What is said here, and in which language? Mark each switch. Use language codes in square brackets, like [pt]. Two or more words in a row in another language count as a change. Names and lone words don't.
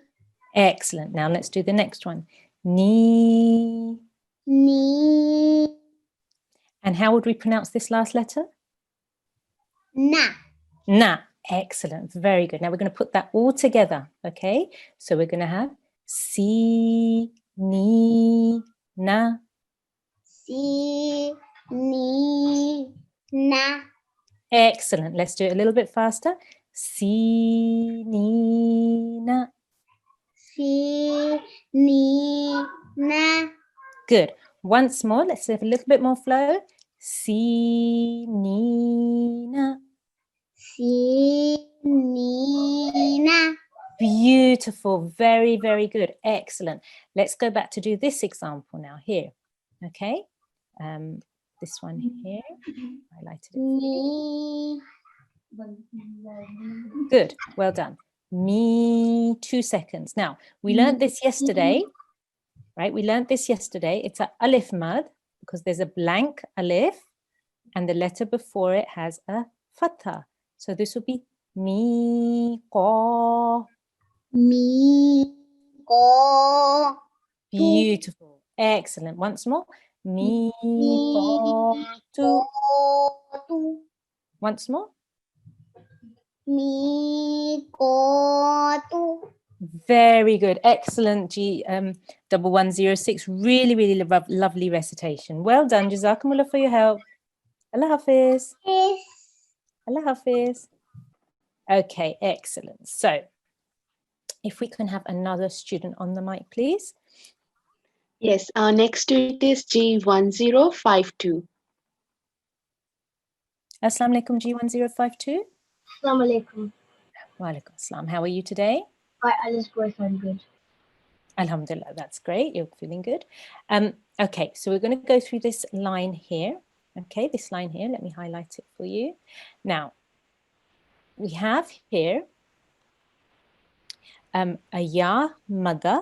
[en] Excellent. Now let's do the next one. [ar] Ni. Ni. [en] And how would we pronounce this last letter? [ar] Na. Na. [en] Excellent. Very good. Now we're going to put that all together. Okay. So we're going to have [ar] si, ni, na. Si. Ni. Na. [en] Excellent. Let's do it a little bit faster. [ar] Si, ni, na. Si. Ni. Na. [en] Good. Once more. Let's have a little bit more flow. [ar] Si, ni, na. Si. Ni. Na. [en] Beautiful. Very, very good. Excellent. Let's go back to do this example now here. Okay. This one here. Highlighted it. [ar] Ni. [en] Good. Well done. Me, 2 seconds. Now, we learned this yesterday, right? We learned this yesterday. It's a alif mad because there's a blank alif and the letter before it has a fatha. So this would be [ar] mi, ko. Mi. Ko. [en] Beautiful. Excellent. Once more. Miqatu. Once more. [ar] Miqatu. [en] Very good. Excellent, G1106. Really, really lovely recitation. Well done. Jazakumullah for your help. [ur] Allah Hafiz. [en] Yes. [ur] Allah Hafiz. [en] Okay, excellent. So, if we can have another student on the mic, please. Yes, our next student is G1052. [ar] Assalamu alaikum, G1052. Assalamu alaikum. Wa alaikum assalam. [en] How are you today? By Allah's grace, I'm good. Alhamdulillah, that's great. You're feeling good. Okay, so we're going to go through this line here. Okay, this line here. Let me highlight it for you. Now, we have here a ya madda.